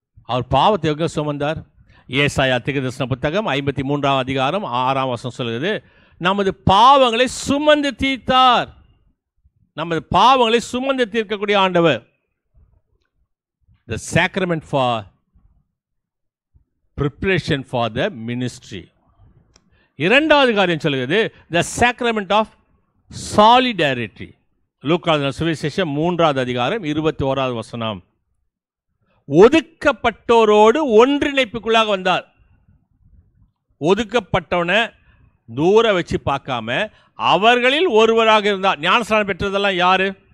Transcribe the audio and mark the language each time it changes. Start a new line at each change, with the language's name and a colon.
Tamil: அவர் பாவத்தை எங்க சுமந்தார்? ஏசாயா தீர்க்கதரிசன புத்தகம் 53வது அதிகாரம் 6ஆம் வசனம் சொல்கிறது, நமது பாவங்களை சுமந்து தீர்த்தார். நமது பாவங்களை சுமந்து தீர்க்கக்கூடிய ஆண்டவர்.
English: The sacrament for preparation for the ministry.
Tamil: இரண்டாவது காரியம் சொல்கிறது,
English: the sacrament of solidarity.
Tamil: லூக்கா சுவிசேஷம் 3வது அதிகாரம் 21வது வசனம். ஒதுக்கப்பட்டோரோடு ஒன்றிணைப்புக்குள்ளாக வந்தார். ஒதுக்கப்பட்டவனை தூர வச்சு பார்க்காம அவர்களில் ஒருவராக இருந்தார். ஞானஸ்நானம் பெற்றதெல்லாம் யாரு?